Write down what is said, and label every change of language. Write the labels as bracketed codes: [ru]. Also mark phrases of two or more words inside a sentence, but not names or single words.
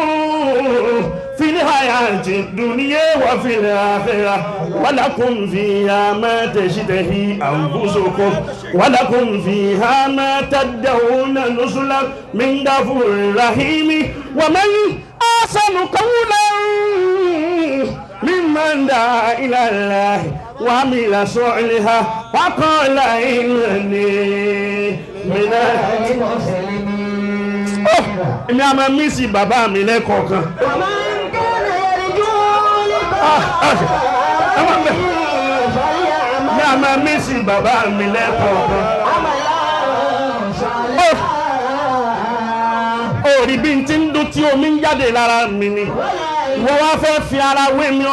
[ar] في الحياة الدنيا وفي الآخرة ولكم فيها ما تشتهي أنفسكم ولكم فيها ما تدعون نزلا من غفور رحيم ومن أحسن قولا ممن دعا إلى الله وعمل صالحا وقال إنني من المسلمين. [yo] èmi a máa mí sí bàbá mi lẹ́kọ̀ọ̀kan. èmi a máa mí sí bàbá mi lẹ́kọ̀ọ̀kan. orí bí n ti ń dún tí omi ń jáde lára mi ni wọ́n wá fẹ́ fi ara wé mi